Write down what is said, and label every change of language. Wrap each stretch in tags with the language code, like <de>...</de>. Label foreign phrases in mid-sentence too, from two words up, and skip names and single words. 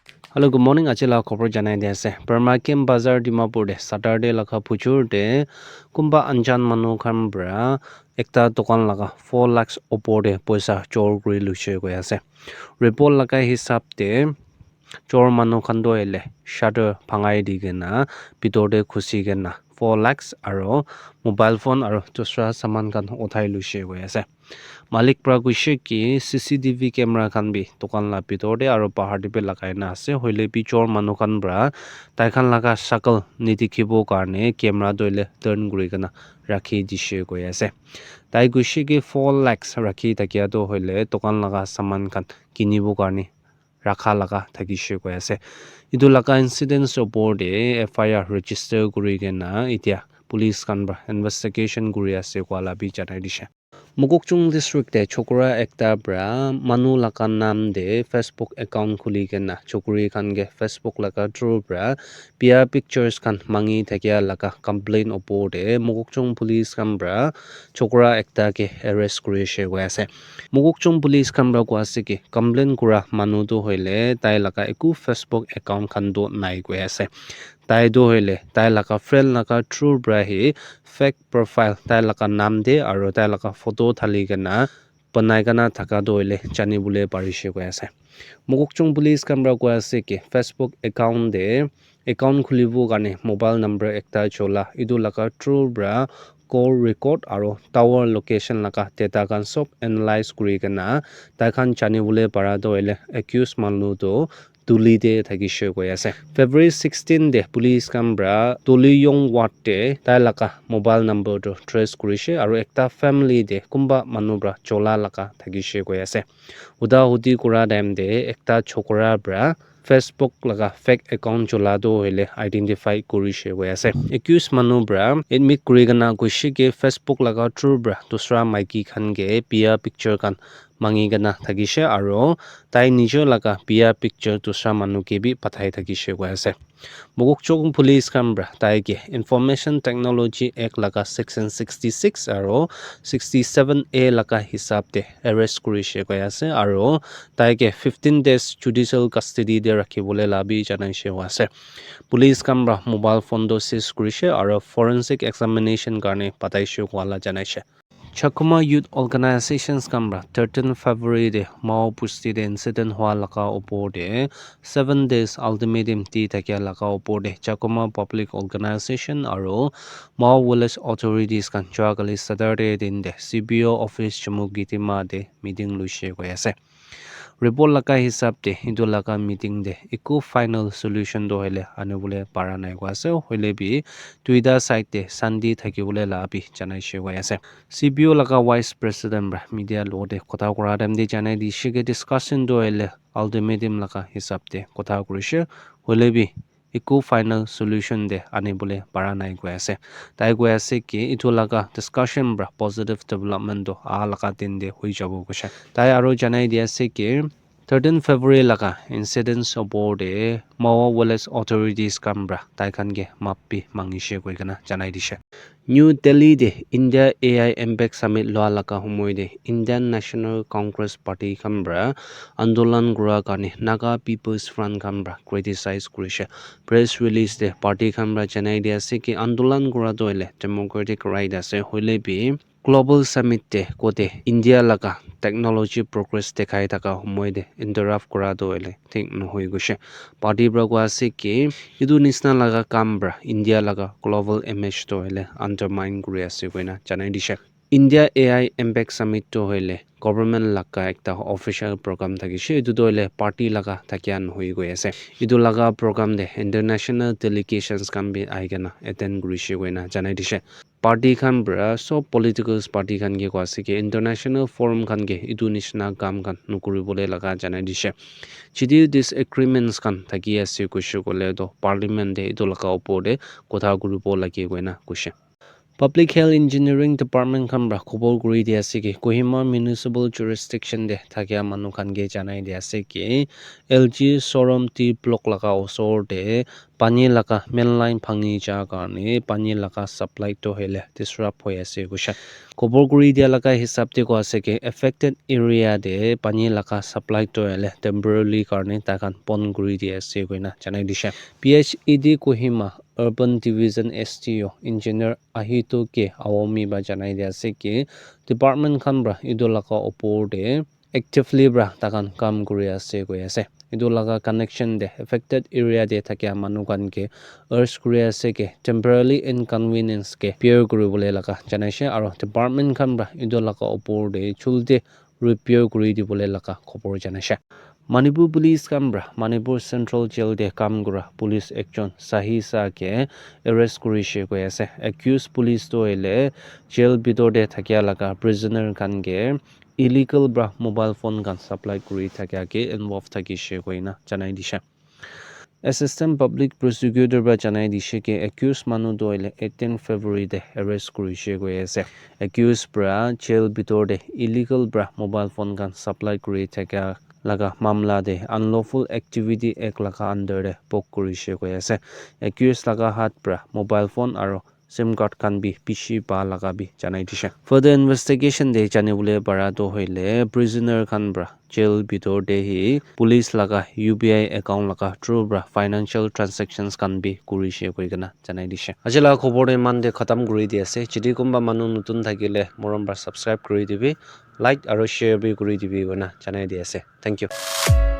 <en>Hello, good morning.</en> <nag>Achila corporate janai dese. Burma Kim Bazaar Dimapur de Saturday laka puchur de kumba anjan manu khambra ekta dokan laka 4 lakhs opor de poisa chor kuri luche goi ase. Report laka hisab de chor manu khando ele shutter phangai digena bitor de khusi gena 4 lakhs aro</nag> <en>mobile phone</en> <nag>aro dusra saman kan uthai luche goi ase. Malik pra kuishe ki</nag> <en>CCTV camera</en> <nag>khan bi tokan la bitor de aro bahar de be lagai na ase hoile bi chor manu khan bra tai khan laga shakal nidikhibo karne camera doile turn guri kana rakhi dishe koi ase tai kuishe ki 4 lakhs rakhi takia do hoile tokan laga saman khan kinibo karne rakha laga thakishe koi ase idu laga incidents opor de</nag> <en>FIR register</en> <nag>guri kena itia police khan bra investigation guri ase kwala bi janai dishe Mukokchung district de chokora ekta bra manu laka nam de</nag> <en>Facebook account</en> <nag>khuli kena chokuri khan ge Facebook laka through bra pia pictures khan mangi thakia laka complaint opor de Mukokchung police khan bra chokora ekta ke arrest kuri she goi ase Mukokchung police khan bra ko ase ki complaint kura manu to hoile tai laka eku Facebook account khan do nai goi ase tai do hoile tai laka friend laka through bra hi</nag> <en>fake profile</en> <nag>tai laka nam de aro tai laka photo thali kana banai kana thaka do hoile chani bole parishe koi ase Mukokchung police camera ko ase ki Facebook account de account khulibo karne</nag> <en>mobile number</en> <nag>ekta chola idu laka through bra</nag> <en>call record</en> <nag>aro</nag> <en>tower location</en> <nag>laka data kan sob analyze kuri kana tai khan chani bole para do hoile accused manu to tuli de thagishe koi ase February 16 de police kambra tuli yong wat de tai laka</nag> <en>mobile number</en> <nag>to trace kurishe aro ekta family de kumba manu bra chola laka thagishe koi ase uda hudi kura time de ekta chokora bra Facebook laga</nag> <en>fake account</en> <nag>chola do hoile identify kurishe koi ase accused manu bra admit kuri gana kuishe ke Facebook laga true bra dusra maiki khan ge pia picture kan mangi gana thagishe aro tai nijo laga pia picture dusra manu ke bi pathai thagishe koi ase Mukokchung police kambra tai ke</nag> <en>information technology act</en> <nag>laga section 66 aro 67A laga hisab de arrest kurishe koi ase aro tai ke 15</nag> <en>days judicial custody</en> <nag>de rakhibole labi janai she ase police kambra</nag> <en>mobile phone</en> <nag>do seize kurishe aro</nag> <en>forensic examination</en> <nag>karne pataishe wala janai she Chakuma Youth Organizations Kambra 13 February de Mao Pusti de incident hua laka opor de 7</nag> <en>days ultimatum</en> <nag>ti takia laka opor de Chakuma Public Organization aro Mao Village Authorities kan chuagali Saturday din de CBO office chamugitima de meeting luishe koi ase report laka hisab de hindu laka meeting de eco</nag> <en>final solution</en> <nag>do hele anubule para nai kwa ase hoile bi tuida side de sandi thakibule la bi janai she koi ase CBO laka</nag> <en>vice president</en> <nag>bra media lo de kotha kora dem de janai di shige discussion do hele ultimatum laka hisab de kotha kurishe hoile bi eco</nag> <en>final solution</en> <nag>de anibule para nai kwa ase tai kwa ase ki itu laka discussion bra</nag> <en>positive development</en> <nag>do a laka din de hoi jabo kusha tai aro janai di ase ki 13 February laka incidents opor de Mao Village authorities kambra tai khan ge mappi mangishe koi kana janai dishe New Delhi de India AI Impact Summit loa laka humoi de Indian National Congress Party kambra andolan gura kane Naga People's Front kambra criticize kurishe</nag> <en>press release</en> <nag>de party kambra janai de ase ki andolan gura doile</nag> <en>democratic right</en> <nag>ase hoile bi</nag> <en>global summit</en> <nag>de kote India laka</nag> <en>technology progress</en> <nag>dekhai thaka humoi de interrupt kora doile think no hoi goshe party bra ko ase ki idu nisna laga kambra India laga</nag> <en>global image</en> <nag>doile undermine kuri ase koina janai dishe India AI Impact Summit to hoile government laka ekta</nag> <en>official program</en> <nag>thagishe idu doile party laga thakian hoi goi ase idu laga program de</nag> <en>international delegations</en> <nag>kan bi aigena attend kurishe koina janai dishe party khan bra so</nag> <en>political party</en> <nag>khan ge kwa se ke</nag> <en>international forum</en> <nag>khan ge idu nishna kam kan nukuri bole laga janai dishe chidi disagreements kan thaki ase kushe kole do parliament de idu laga opor de kotha guru bo lagi koina kushe Public Health Engineering Department khan bra khobor kuri di ase ki Kohima Municipal Jurisdiction de thakia manu khan ge janai di ase ki LG Showroom T block laga osor de pani laga</nag> <en>main line</en> <nag>bhangi ja karne pani laga supply to hele disrupt hoi ase kusha khobor kuri dia laga hisab te ko ase ki</nag> <en>affected area</en> <nag>de pani laga supply to hele temporarily karne ta khan pon kuri di ase koina janai disha PHED Kohima Urban Division STO Engineer Ahito ke awomi ba janai dia ase ki department khan bra ido laga opor de actively bra takan kam kuri ase koi ase ido laga connection de</nag> <en>affected area</en> <nag>de thakia manu kan ke urge kuri ase ke</nag> <en>temporarily inconvenience</en> <nag>ke bear kuri bole laga janai she aro department khan bra ido laga opor de chulde repair kuri di bole laga khobor janai she Manipur Police Kambra, Manipur Central Jail de Kamgura, Police Action, Sahi Sa ke arrest kuri she koi ase. Accused police to ele jail bitor de thakia laga prisoner kan ge illegal bra</nag> <en>mobile phone</en> <nag>kan supply kuri thakia ke involved thaki she koi na janai disha.</nag> <en>Assistant Public Prosecutor</en> <nag>bra janai dishe ke accused manu to ele 18 February de arrest kuri she koi ase. Accused bra jail bitor de illegal bra</nag> <en>mobile phone</en> <nag>kan supply kuri thakia laga mamla de</nag> <en>unlawful activity</en> <nag>ek laga under de pok kuri she koi ase accused laga hat pra</nag> <en>mobile phone</en> <nag>aro</nag> <en>sim card</en> <nag>kan bi pishi pa laga bi janai disha</nag> <en>further investigation</en> <nag>de jane bole para to hoile prisoner khan bra jail bitor de hi police laga UBI account laga true bra</nag> <en>financial transactions</en> <nag>kan bi kuri she koi kana janai disha ajela khobor de man de khatam kuri di ase chidi kumba manu nutun thakile morom bra subscribe kuri dibi like aro share bi kuri dibi gona janai di ase</nag> <en>thank you</en>